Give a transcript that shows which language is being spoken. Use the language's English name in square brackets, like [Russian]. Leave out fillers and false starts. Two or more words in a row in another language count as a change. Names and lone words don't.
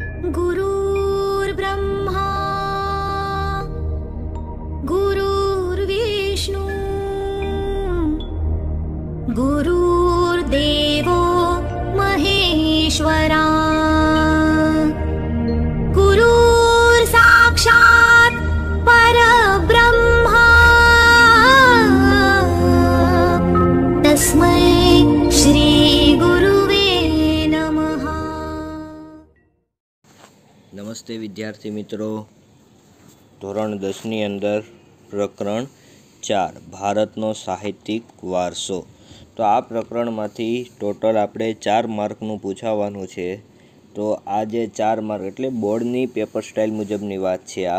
[Sanskrit] गुरुर्ब्रह्मा गुरुर्विष्णु गुरुर्देवो महेश्वरा गुरुर्साक्षात् परब्रह्मा तस्मै श्री गुरुवे नमः। [Hindi] नमस्ते विद्यार्थी मित्रों, [Gujarati] ધોરણ 10ની અંદર પ્રકરણ 4 ભારતનો સાહિત્યિક વારસો। તો આ પ્રકરણમાંથી ટોટલ આપણે 4 માર્કનું પૂછાવાનું છે। તો આ જે 4 માર્ક એટલે બોર્ડની [English] paper style [Gujarati] મુજબની વાત છે આ।